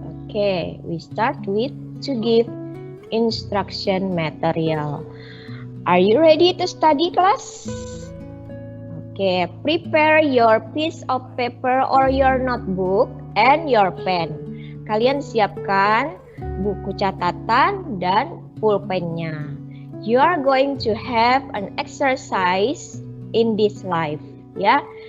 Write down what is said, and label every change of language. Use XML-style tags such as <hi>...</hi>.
<en>Okay, we start with to give instruction material. Are you ready to study, class? Okay, prepare your piece of paper or your notebook and your pen.</en> <id>Kalian siapkan buku catatan dan pulpennya.</id> <en>You are going to have an exercise in this live, ya.</en>